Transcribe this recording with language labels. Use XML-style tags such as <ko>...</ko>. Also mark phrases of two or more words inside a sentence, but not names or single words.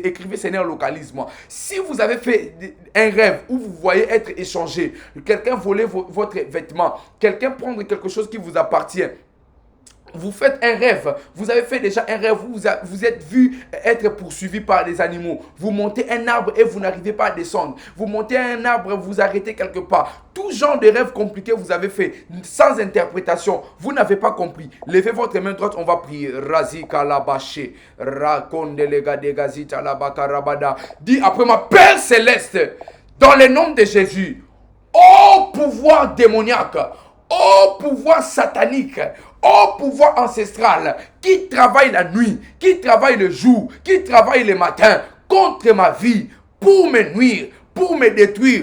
<fr>Écrivez Seigneur, localise-moi. Si vous avez fait un rêve où vous voyez être échangé, quelqu'un volait votre vêtement, quelqu'un prendre quelque chose qui vous appartient, vous faites un rêve, vous avez fait déjà un rêve, vous êtes vu être poursuivi par des animaux, vous montez un arbre et vous n'arrivez pas à descendre, vous montez un arbre, vous arrêtez quelque part, tout genre de rêves compliqués vous avez fait, sans interprétation, vous n'avez pas compris, levez votre main droite, on va prier. Razi kalabaché, rakondelega degazita labakarabada. Dis après moi, Père Céleste, dans le nom de Jésus, ô pouvoir démoniaque, ô pouvoir satanique, ô pouvoir ancestral, qui travaille la nuit, qui travaille le jour, qui travaille le matin, contre ma vie, pour me nuire, pour me détruire.</fr>